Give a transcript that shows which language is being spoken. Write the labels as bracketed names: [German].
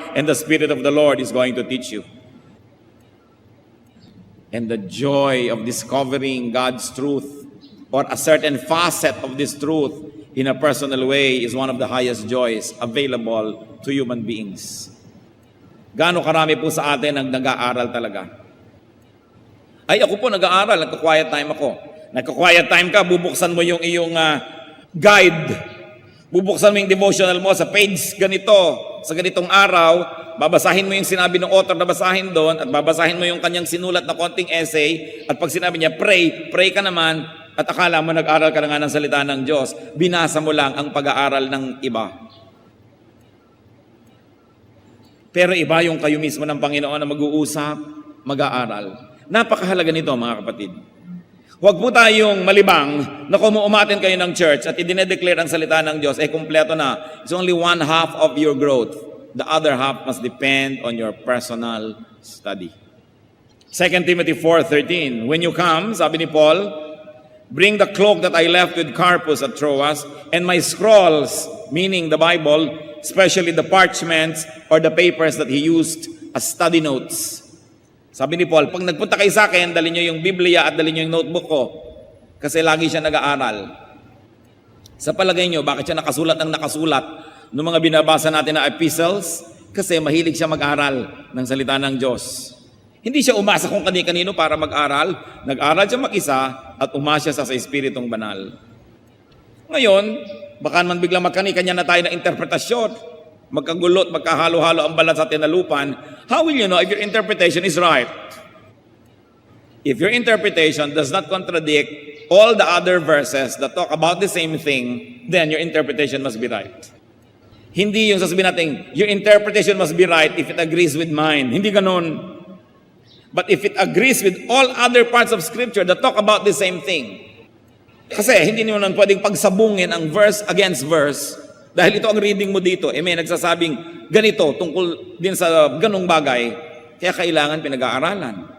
[English] And the Spirit of the Lord is going to teach you. And the joy of discovering God's truth or a certain facet of this truth in a personal way is one of the highest joys available to human beings. [Filipino] Gaano karami po sa atin ang nag-aaral talaga? Ay, ako po nag-aaral. Nagka-quiet time ako. Nagka-quiet time ka, bubuksan mo yung iyong guide. Bubuksan mo yung devotional mo sa page ganito, sa ganitong araw, babasahin mo yung sinabi ng author na basahin doon, at babasahin mo yung kanyang sinulat na konting essay, at pag sinabi niya, pray ka naman, at akala mo nag-aral ka na nga ng salita ng Diyos, binasa mo lang ang pag-aaral ng iba. Pero iba yung kayo mismo ng Panginoon na mag-uusap, mag-aaral. Napakahalaga nito, mga kapatid. Huwag po tayong malibang na kung umatin kayo ng church at idinedeclare ang salita ng Diyos, kumpleto na. [English] It's only 1/2 of your growth. The other half must depend on your personal study. 2 Timothy 4:13, when you come, [Filipino] sabi ni Paul, [English] bring the cloak that I left with Carpus at Troas, and my scrolls, meaning the Bible, especially the parchments or the papers that he used as study notes. [Filipino] Sabi ni Paul, pag nagpunta kayo sa akin, dali nyo yung Biblia at dali nyo yung notebook ko. Kasi lagi siya nag-aaral. Sa palagay nyo, bakit siya nakasulat ng nakasulat ng mga binabasa natin na epistles? Kasi mahilig siya mag-aral ng salita ng Diyos. Hindi siya umasa kung kani-kanino para mag-aral. Nag-aral siya mag-isa at umasya sa Espiritong Banal. Ngayon, baka man biglang magkani-kanya na tayo ng interpretasyon. Magkagulot, magkahalo-halo ang balat sa tinalupan. [English] How will you know if your interpretation is right? If your interpretation does not contradict all the other verses that talk about the same thing, then your interpretation must be right. [Filipino] Hindi yung sasabihin natin, [English] your interpretation must be right if it agrees with mine. [Filipino] Hindi ganun. [English] But if it agrees with all other parts of Scripture that talk about the same thing. [Filipino] Kasi hindi nyo nun pwedeng pagsabungin ang verse against verse. Dahil ito ang reading mo dito, may nagsasabing ganito tungkol din sa ganong bagay, kaya kailangan pinag-aaralan.